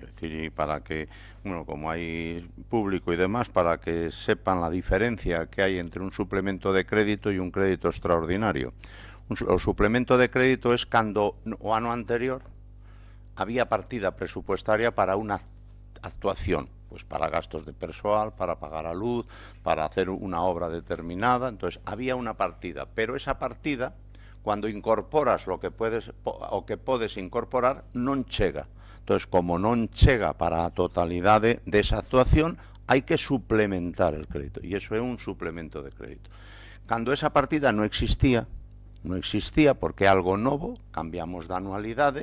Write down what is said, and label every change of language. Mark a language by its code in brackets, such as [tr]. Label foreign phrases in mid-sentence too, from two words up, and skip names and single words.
[gl] É dicir, para que, bueno, como hai público e demás, para que [es] sepan la diferencia [gl] que hai entre un suplemento de crédito e un crédito extraordinario. O suplemento de crédito es cando o ano anterior había partida presupuestaria para unha actuación, pues para gastos de persoal, para pagar a luz, [es] para hacer una obra determinada. Entonces había una partida, pero esa partida, cuando incorporas [gl] o que podes incorporar, non chega. Entonces, como non chega para a totalidade desa actuación, hai que suplementar el crédito, e iso é un suplemento de crédito. Cando esa partida non existía porque é algo novo, cambiamos de anualidade.